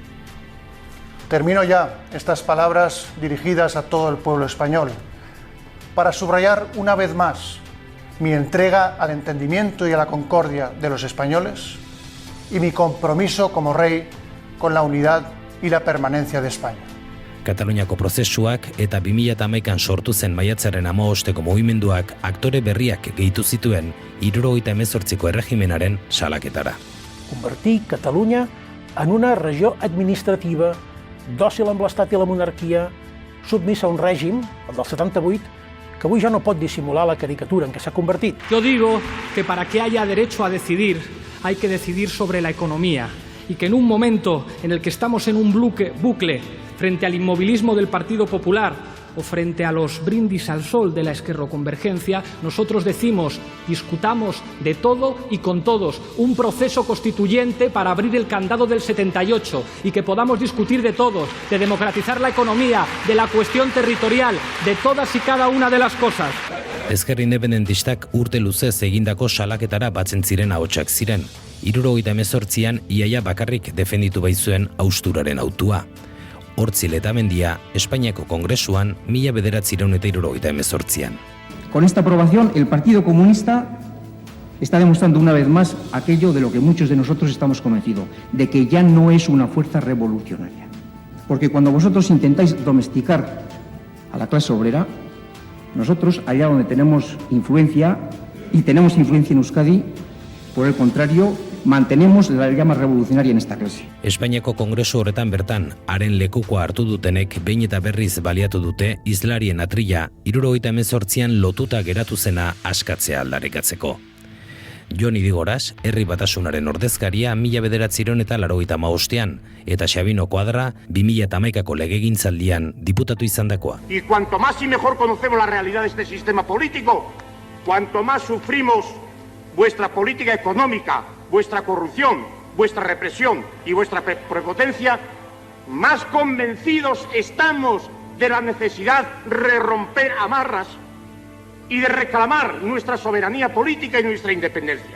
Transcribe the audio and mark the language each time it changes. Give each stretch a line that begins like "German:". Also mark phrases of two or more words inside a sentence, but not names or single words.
Spanish: Termino ya estas palabras dirigidas a todo el pueblo español para subrayar una vez más mi entrega al entendimiento y a la concordia de los españoles y mi compromiso como rey con la unidad y la permanencia de España.
Basque: Kataluniako prozesuak eta 2011an sortu zen maiatzaren 15ko mugimenduak aktore berriak gehitu zituen 78ko erregimenaren salaketara.
Catalan: Convertir Catalunya en una regió administrativa dòcil amb l'Estat i la monarquia, submissa a un règim, el del 78, que avui ja no pot dissimular la caricatura en què s'ha convertit.
Spanish: Yo digo que para que haya derecho a decidir, hay que decidir sobre la economía, y que en un momento en el que estamos en un bucle frente al inmovilismo del Partido Popular o frente a los brindis al sol de la esquerroconvergencia, nosotros decimos, discutamos de todo y con todos, un proceso constituyente para abrir el candado del 78 y que podamos discutir de todos, de democratizar la economía, de la cuestión territorial, de todas y cada una de las cosas.
Basque: Ezker independentistak urte luzez egindako salaketara batzen ziren ahotsak ziren. 78an iaia bakarrik defenditu baitzuen hausturaren autua. Hortzi Letamendia, Espainiako Kongresuan 1978an.
Spanish: Con esta aprobación, el Partido Comunista está demostrando una vez más aquello de lo que muchos de nosotros estamos convencidos, de que ya no es una fuerza revolucionaria. Porque cuando vosotros intentáis domesticar a la clase obrera, nosotros, allá donde tenemos influencia, y tenemos influencia en Euskadi, por el contrario, mantenemos la llama revolucionaria en esta clase.
Basque: Espainiako Kongresu horretan bertan, haren lekukoa hartu dutenek behin eta berriz baliatu dute islarien atrila 78an lotuta geratu zena askatzea aldarrikatzeko. Jon Idigoras, herri batasunaren ordezkaria 1985an, eta Xabino Kuadra 2011ko legegintzaldian diputatu izandakoa.
Spanish: Y cuanto más y mejor conocemos la realidad de este sistema político, cuanto más sufrimos vuestra política económica, vuestra corrupción, vuestra represión y vuestra prepotencia, más convencidos estamos de la necesidad de romper amarras y de reclamar nuestra soberanía política y nuestra independencia.